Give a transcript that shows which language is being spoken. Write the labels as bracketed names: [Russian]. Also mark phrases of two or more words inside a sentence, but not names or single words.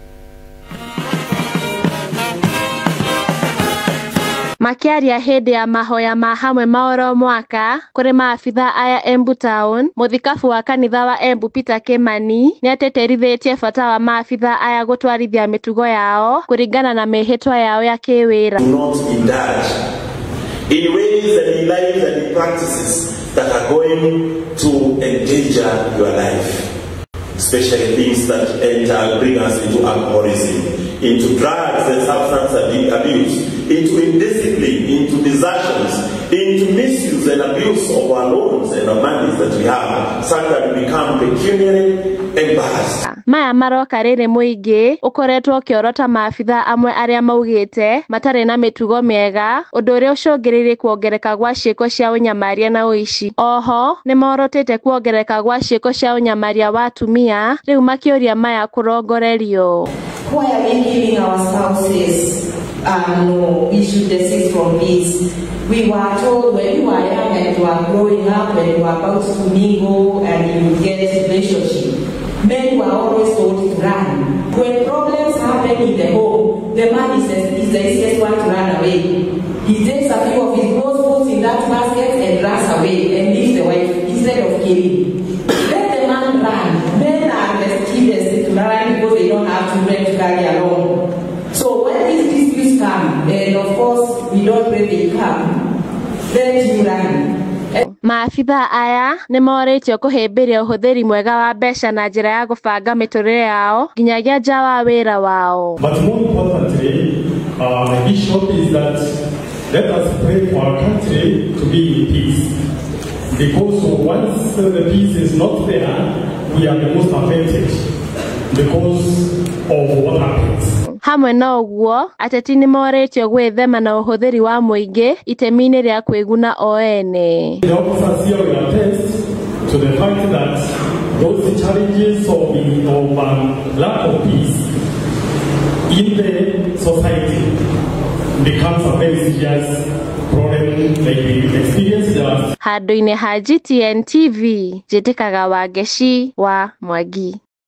[Kikuyu] Makiaria hindi ya mahoya ma hamwe maoro mwaka kuri maabitha aya Embu Town, muthikabu wa kanitha wa Embu Peter Kimani ni ateterithitie bata wa maabitha aya gutwarithia mitugo yao kuringana na mihitwa yao ya kiwira. [English] Do not indulge in ways and in lives and in practices that are going to endanger your life, especially things that bring us into alcoholism, into drugs and substance abuse, into indiscipline, into desertions, into misuse and abuse of our loans and our monies that we have, such that we become pecuniary embarrassed. [Kikuyu] Maya maroka riri muingi ukoretwo kiorota maabitha amwe aria maugite matare na mitugo miega undu uria ucungiririe kuongereka gwa ciiko cia unyamaria na uici. Oho ni morotete kuongereka gwa ciiko cia unyamaria wa atumia riu makiuria maya kurongorerio. [English] Why are we giving our spouses no, we should desist from this? We were told when you are young and you are growing up and you are about to mingle and you get relationship, men were always told to run. When problems happen in the home, the man is the easiest one to run away. He takes a few of his clothes, puts in that basket and runs away and leaves the wife instead of killing. Let the man run. Men are the skilled to run because they don't have children to carry along. So when these disputes come, and of course we don't pray they come, let you run. [Kikuyu] Maabitha aya ni moritio kuhimbiria uhuthiri mwega wa mbeca na njira ya gubanga miturire yao nginyagia nja wa wira wao. [English] But more importantly, the issue is that let us pray for our country to be in peace. Because once the peace is not there, we are the most affected because of what happens. [Kikuyu] Hamwe na uguo ateti ni moritio gwithema na uhuthiri wa muingi itemi-ini ria kwiguna o ene. [English] The officers here will attest to the fact that those challenges of lack of peace in the society becomes a very serious problem like we experienced last. [Kikuyu] Handu-ini ha GTN TV, Njitikaga Wangeci wa Mwangi.